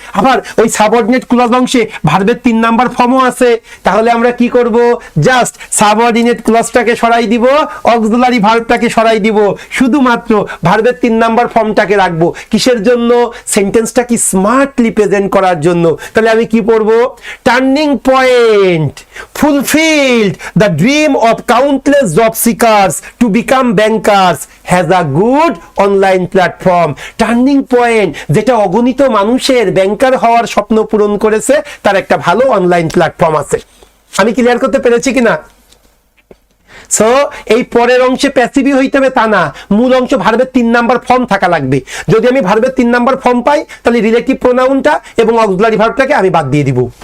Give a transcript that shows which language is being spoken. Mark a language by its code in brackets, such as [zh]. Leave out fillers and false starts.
[bn] আবার ওই subordinate clause অংশে ভার্বের 3 নাম্বার ফর্মও আছে। তাহলে আমরা কি করব, জাস্ট সাবঅর্ডিনেট ক্লজটাকে সরাই দিব, অক্সিলারি ভার্বটাকে সরাই দিব, শুধুমাত্র ভার্বের 3 নাম্বার ফর্মটাকে রাখবো। কিসের জন্য? সেন্টেন্সটা কি স্মার্টলি প্রেজেন্ট করার জন্য। তাহলে আমি কি পড়বো, [en] Turning point fulfilled the dream of countless job seekers to become bankers has a good online platform. [bn] Turning point যেটা অগণিত মানুষের ব্যাংকার হওয়ার স্বপ্ন পূরণ করেছে, তার একটা ভালো অনলাইন প্ল্যাটফর্ম আছে। আমি ক্লিয়ার করতে পেরেছি কিনা? সো এই পরের অংশে প্যাসিভই হইতে হবে তা না, মূল অংশ ভার্বের 3 নাম্বার ফর্ম থাকা লাগবে। যদি আমি ভার্বের 3 নাম্বার ফর্ম পাই, তাহলে রিলেটিভ প্রোনাউনটা এবং অক্সিলারি ভার্বটাকে আমি বাদ দিয়ে দিব।